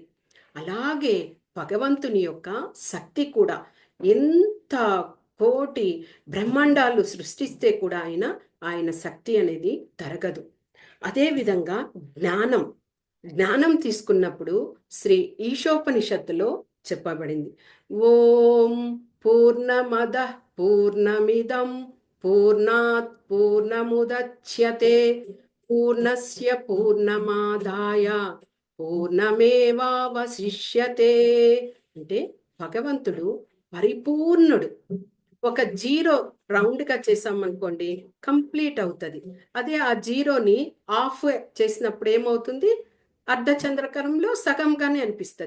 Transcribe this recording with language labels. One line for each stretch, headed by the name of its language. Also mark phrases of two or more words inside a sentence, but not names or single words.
Telugu: అలాగే భగవంతుని యొక్క శక్తి కూడా ఎంత కోటి బ్రహ్మాండాలు సృష్టిస్తే కూడా ఆయన శక్తి అనేది తరగదు. అదేవిధంగా జ్ఞానం తీసుకున్నప్పుడు శ్రీ ఈశోపనిషత్తులో చెప్పబడింది.
Sanskrit: ఓం పూర్ణమద పూర్ణమిదం పూర్ణాత్ పూర్ణముదచ్యతే పూర్ణస్య పూర్ణమాదాయ పూర్ణమేవావశిష్యతే.
Telugu: అంటే భగవంతుడు పరిపూర్ణుడు. ఒక
English: zero round
Telugu: గా చేసామనుకోండి కంప్లీట్ అవుతుంది. అదే ఆ జీరోని ఆఫ్ చేసినప్పుడు ఏమవుతుంది, అర్ధచంద్రకరంలో సగంగానే అనిపిస్తుంది.